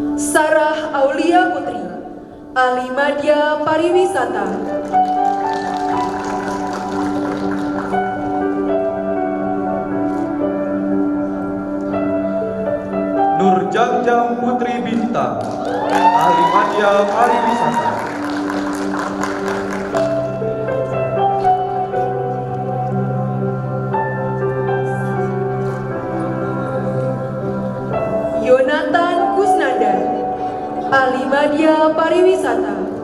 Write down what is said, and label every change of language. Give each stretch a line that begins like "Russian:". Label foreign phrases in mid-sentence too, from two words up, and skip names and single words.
Indonesian: Sarah Aulia Putri, ahli media pariwisata. Nur Jangjang Putri Bintang, ahli media pariwisata. Yonatan Kusnanda, ahli media pariwisata.